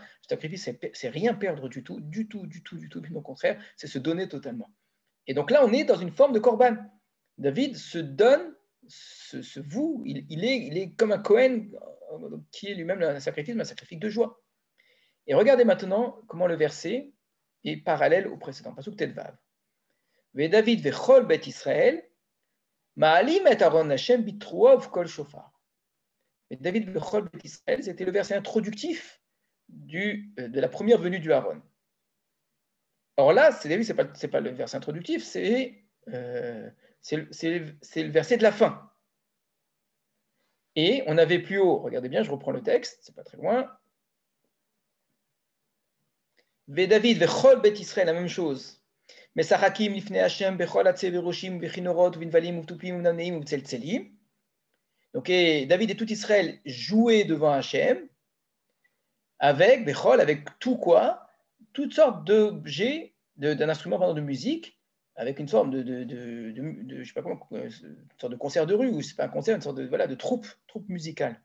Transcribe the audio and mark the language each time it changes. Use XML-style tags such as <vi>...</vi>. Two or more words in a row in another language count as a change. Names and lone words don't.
<fr>Le sacrifice, c'est rien perdre du tout, bien au contraire, c'est se donner totalement. Et donc là, on est dans une forme de korban. David se donne, se voue, il est comme un Kohen qui est lui-même un sacrifice, mais un sacrifice de joie. Et regardez maintenant comment le verset est parallèle au précédent.</fr> <he>פסוק ט"ו. ודוד וכל בית ישראל מעלים את ארון השם בתרועה ובקול שופר. ודוד וכל בית ישראל,</he> <fr>c'était le verset introductif de la première venue du Aaron. Alors là, c'est pas le verset introductif, c'est le verset de la fin. Et on avait plus haut, regardez bien, je reprends le texte, c'est pas très loin.</fr> <he>ודוד וכל בית ישראל,</he> <fr>la même chose.</fr> <he>משחקים לפני השם בכל עצי וראשים ובכינורות ובנבלים ובתופים ובנמנעים ובצלצלים.</he> <fr>Donc David et tout Israël jouaient devant Hachem avec tout quoi, toutes sortes d'objets, d'un instrument de musique, avec une forme je sais pas comment, une sorte de concert de rue, ou c'est pas un concert, une sorte de troupe musicale.</fr>